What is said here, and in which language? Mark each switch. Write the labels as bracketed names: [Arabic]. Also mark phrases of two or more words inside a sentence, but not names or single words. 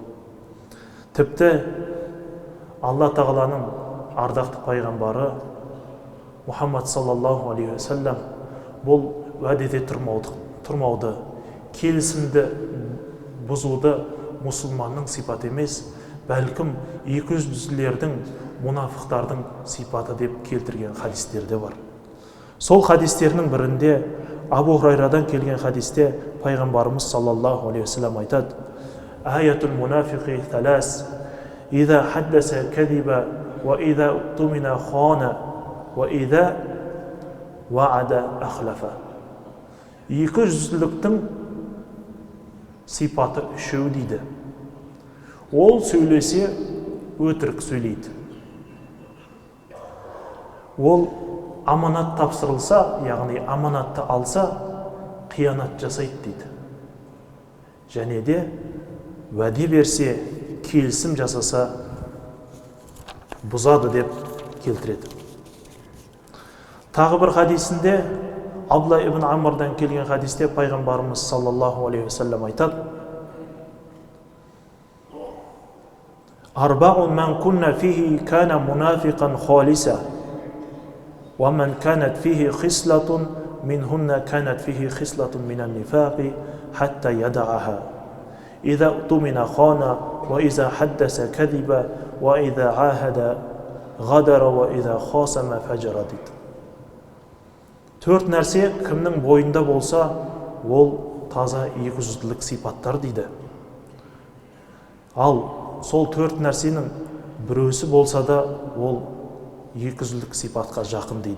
[Kazakh] Тіпті Алла тағаланың ардақты пайғамбары Мұхаммад [Arabic] صلى الله عليه وسلم [Kazakh] бұл уәдеде тұрмауды, келісімді бұзуды мұсылманның сипаты емес, бәлкім екіжүзділердің, мұнафықтардың сипаты деп келтірген хадистерде бар. Сол хадистерінің бірінде Абу Хурайрадан келген хадисте пайғамбарымыз [Arabic] صلى الله عليه وسلم [Kazakh] айтады: [Arabic] آية المنافق ثلاث, إذا حدث كذب وإذا اؤتمن خان وإذا وعد أخلف». [Kazakh] Екі жүзділіктің сипаты үшеу дейді. Ол сөйлесе өтірік сөйлейді. Ол аманат тапсырылса, яғни аманатты алса, қиянат жасайды дейді. Және де уәде берсе, келісім жасаса, бұзады деп келтіреді. Тағы бір хадисінде, Абдулла ибн Амрдан келген хадисте пайғамбарымыз [Arabic] صلى الله عليه وسلم айтады: أربع من كن فيه كان منافقا خالصا ومن كانت فيه خصلة منهن كانت فيه خصلة من النفاق حتى يدعها. إذا اؤتمن خان وإذا حدث كذب وإذا عاهد غدر وإذا خاصم فجر» дейді. [Kazakh] Төрт нәрсе кімнің бойында болса, ол таза екіжүзділік сипаттар дейді. Ал сол төрт нәрсенің біреусі болса да, ол екіжүзділік сипатқа жақын дейді.